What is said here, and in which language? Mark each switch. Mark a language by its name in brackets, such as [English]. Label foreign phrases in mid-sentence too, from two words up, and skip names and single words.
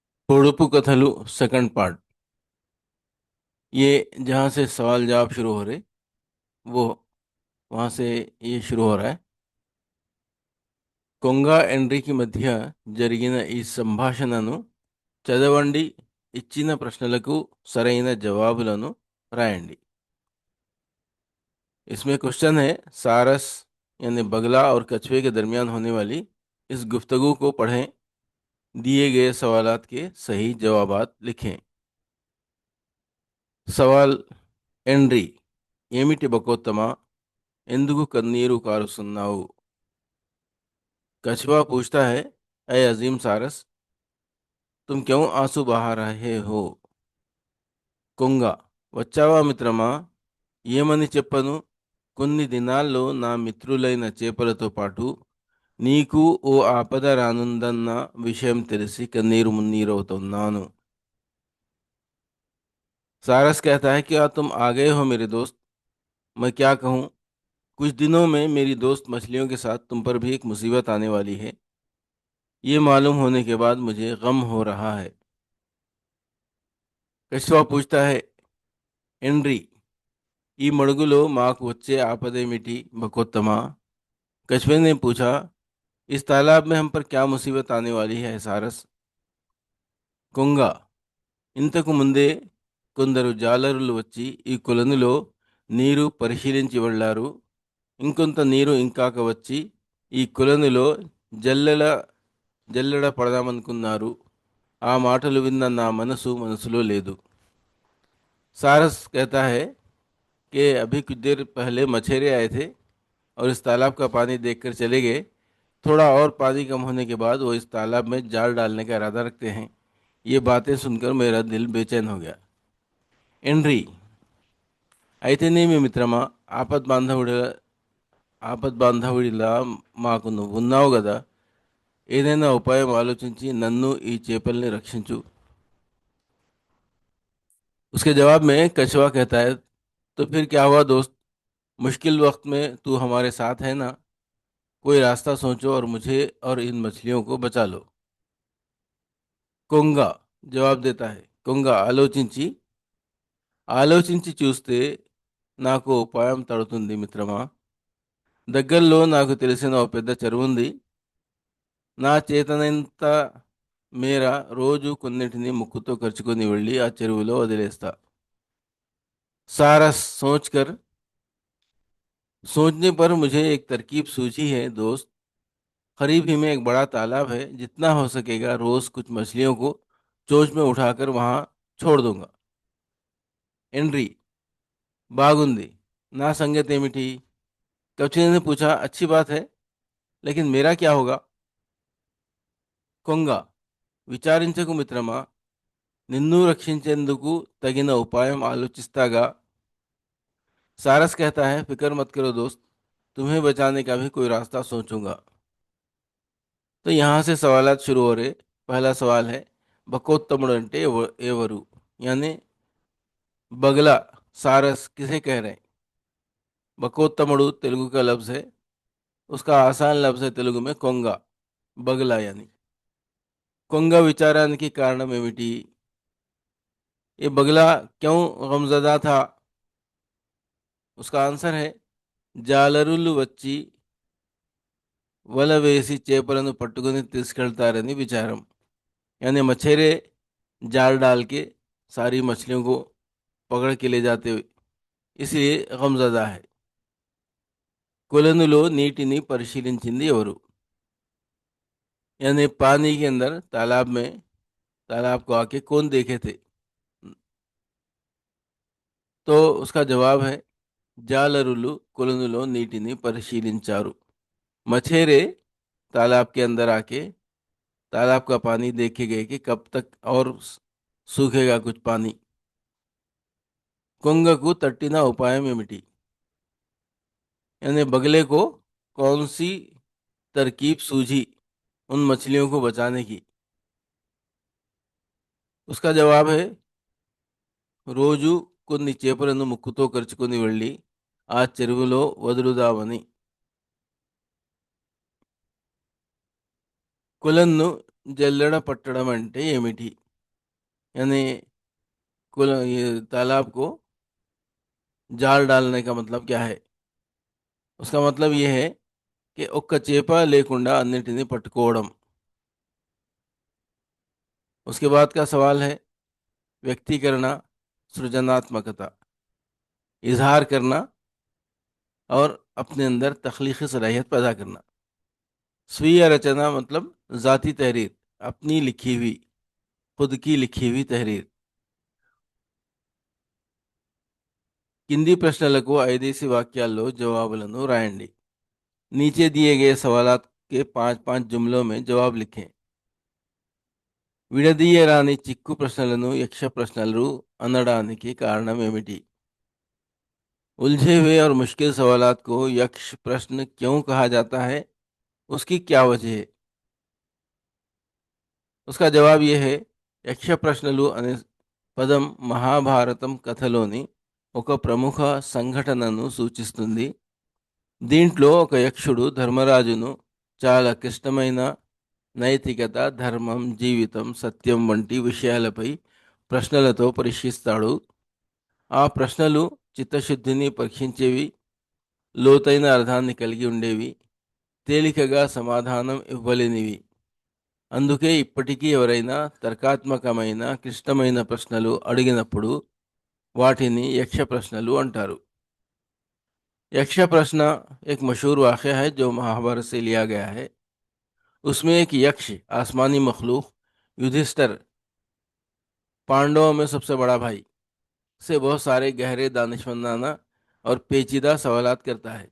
[Telugu] పొడుపు कथलू [English] second part. [Urdu] یہ جہاں سے سوال جواب شروع ہو رہے وہ وہاں سے یہ شروع ہو رہا ہے. [Telugu] కొంగ ఎండ్రికి మధ్య జరిగిన ఈ సంభాషణను చదవండి, ఇచ్చిన ప్రశ్నలకు సరైన జవాబులను రాయండి। [Urdu] اس میں کوئسچن ہے، سارس یعنی بگلا اور کچھوے کے درمیان ہونے والی اس گفتگو کو پڑھیں، دیے گئے سوالات کے صحیح جوابات لکھیں. سوال, [Telugu] ఎండ్రి ఏమిటి బకోత్తమా, ఎందుకు కన్నీరు కారుస్తున్నావు? [Urdu] کچھوا پوچھتا ہے، اے عظیم سارس، تم کیوں آنسو بہا رہے ہو? [Telugu] కొంగ, వచ్చావా మిత్రమా, ఏమని చెప్పను? కొన్ని దినాల్లో నా మిత్రులైన చేపలతో పాటు నీకు ఓ ఆపద రానుందన్న విషయం తెలిసి కన్నీరు మున్నీరవుతున్నాను। [Urdu] سارس کہتا ہے، کیا تم آ گئے ہو میرے دوست? میں کیا کہوں، کچھ دنوں میں میری دوست مچھلیوں کے ساتھ تم پر بھی ایک مصیبت آنے والی ہے. یہ معلوم ہونے کے بعد مجھے غم ہو رہا ہے. کچھوا پوچھتا ہے, [Telugu] ఎండ్రి, ఈ మడుగులో మాకు వచ్చే ఆపదేమిటి బకోత్తమా? [Urdu] کچھوے نے پوچھا، اس تالاب میں ہم پر کیا مصیبت آنے والی ہے سارس? [Telugu] కొంగ, ఇంతకు ముందే కొందరు జాలరులు వచ్చి ఈ కొలనులో నీరు పరిశీలించి వెళ్ళారు। ఇంకొంత నీరు ఇంకాక వచ్చి ఈ కొలనులో జల్లెడ జల్లెడ పడదామనుకున్నారు। ఆ మాటలు విన్న నా మనసులో లేదు। [Urdu] سارس کہتا ہے کہ ابھی کچھ دیر پہلے مچھیرے آئے تھے اور اس تالاب کا پانی دیکھ کر چلے گئے. تھوڑا اور پانی کم ہونے کے بعد وہ اس تالاب میں جال ڈالنے کا ارادہ رکھتے ہیں. یہ باتیں سن کر میرا دل بےچین ہو گیا. [Telugu] ఎండ్రి, అయితేనేమి మిత్రమా, ఆపద్ బాంధవుడిలా మాకు నువ్వున్నావు కదా, ఏదైనా ఉపాయం ఆలోచించి నన్ను ఈ చేపల్ని రక్షించు। [Urdu] اس کے جواب میں کچھوا کہتا ہے، تو پھر کیا ہوا دوست، مشکل وقت میں تو ہمارے ساتھ ہے نا، کوئی راستہ سوچو اور مجھے اور ان مچھلیوں کو بچا لو. [Telugu] కొంగ జవాబు [Urdu] دیتا ہے, [Telugu] కొంగ ఆలోచించి ఆలోచించి చూస్తే నాకు ఉపాయం తడుతుంది మిత్రమా। దగ్గరలో నాకు తెలిసిన ఓ పెద్ద చెరువు ఉంది। నా చేతనంత మేర రోజు కొన్నిటిని ముక్కుతో ఖర్చుకొని వెళ్ళి ఆ చెరువులో వదిలేస్తా। [Urdu] سارس سوچنے پر مجھے ایک ترکیب سوجھی ہے دوست. قریب ہی میں ایک بڑا تالاب ہے، جتنا ہو سکے گا روز کچھ مچھلیوں کو چونچ میں اٹھا کر وہاں چھوڑ دوں گا. [Telugu] ఎండ్రి, బాగుంది, నా సంగతి ఏమిటి? [Urdu] کچھوے نے پوچھا، اچھی بات ہے، لیکن میرا کیا ہوگا? [Telugu] కొంగ, విచారించకు మిత్రమా, నిన్ను రక్షించేందుకు తగిన ఉపాయం ఆలోచిస్తాగా। [Urdu] سارس کہتا ہے، فکر مت کرو دوست، تمہیں بچانے کا بھی کوئی راستہ سوچوں گا. تو یہاں سے سوالات شروع ہو رہے. پہلا سوال ہے, [Telugu] బకోత్తముడు అంటే ఎవరు, [Urdu] یعنی بگلا سارس کسے کہہ رہے ہیں? బకోత్తముడు تیلگو کا لفظ ہے، اس کا آسان لفظ ہے تیلگو میں కొంగ، بگلا یعنی। [Telugu] కొంగ విచారానికి కారణం ఏమిటి? [Urdu] یہ بگلا کیوں غمزدہ تھا? اس کا آنسر ہے, [Telugu] జాలరులు వచ్చి వల వేసి చేపలను పట్టుకొని తీసుకెళ్తారని విచారం, [Urdu] یعنی مچھیرے جال ڈال کے ساری مچھلیوں کو پکڑ کے لے جاتے ہوئے، اس لیے غمزدہ ہے. [Telugu] కొలనులో నీటిని పరిశీలించింది ఎవరు? [Urdu] یعنی پانی کے اندر تالاب کو آ کے کون دیکھے تھے? تو اس کا جواب ہے, [Telugu] జాలరులు కొలనులో నీటిని పరిశీలించారు। [Urdu] مچھیرے تالاب کے اندر آ کے تالاب کا پانی دیکھے گئے کہ کب تک اور سوکھے گا کچھ پانی. [Telugu] కొంగకు తట్టిన ఉపాయం ఏమిటి? [Urdu] یعنی بگلے کو کون سی ترکیب سوجھی ان مچھلیوں کو بچانے کی? اس کا جواب ہے, [Telugu] రోజు కొన్ని చేపలను ముక్కుతో కరుచుకొని వెళ్ళి ఆ చెరువులో వదులుదామని। కొలన్ను జల్లెడ పట్టడం అంటే ఏమిటి? [Urdu] یعنی کل یہ تالاب کو جال ڈالنے کا مطلب کیا ہے؟ اس کا مطلب یہ ہے کہ [Telugu] ఒక్క చేప లేకుండా అన్నిటిని పట్టుకోవడం. [Urdu] اس کے بعد کا سوال ہے [Telugu] వ్యక్తీకరణ, సృజనాత్మకత, [Urdu] اظہار کرنا اور اپنے اندر تخلیقی صلاحیت پیدا کرنا. [Telugu] స్వయ రచన [Urdu] مطلب ذاتی تحریر, اپنی لکھی ہوئی, خود کی لکھی ہوئی تحریر. [Telugu] కింది ప్రశ్నలకు 5 వాక్యాల్లో జవాబులను రాయండి. [Urdu] نیچے دیے گئے سوالات کے 5 جملوں میں جواب لکھیں. [Telugu] విడదీయరాని చిక్కు ప్రశ్నలను యక్ష ప్రశ్నలు అనడానికి కారణం ఏమిటి? [Urdu] الجھے ہوئے اور مشکل سوالات کو یکش پرشن کیوں کہا جاتا ہے؟ اس کی کیا وجہ ہے؟ اس کا جواب یہ ہے, [Telugu] యక్ష ప్రశ్నలు అనే పదం మహాభారతం కథలోని ఒక ప్రముఖ సంఘటనను సూచిస్తుంది. దీంట్లో ఒక యక్షుడు ధర్మరాజును చాలా క్లిష్టమైన నైతికత, ధర్మం, జీవితం, సత్యం వంటి విషయాలపై ప్రశ్నలతో పరీక్షిస్తాడు. ఆ ప్రశ్నలు చిత్తశుద్ధిని పరీక్షించేవి, లోతైన అర్థాన్ని కలిగి ఉండేవి, తేలికగా సమాధానం ఇవ్వలేనివి. అందుకే ఇప్పటికీ ఎవరైనా తర్కాత్మకమైన క్లిష్టమైన ప్రశ్నలు అడిగినప్పుడు వాటిని యక్ష ప్రశ్నలు అంటారు. [Urdu] یکش پرشن ایک مشہور واقعہ ہے جو مہابھارت سے لیا گیا ہے. اس میں ایک یکش آسمانی مخلوق یدھشٹھر، پانڈووں میں سب سے بڑا بھائی، سے بہت سارے گہرے دانشمندانہ اور پیچیدہ سوالات کرتا ہے.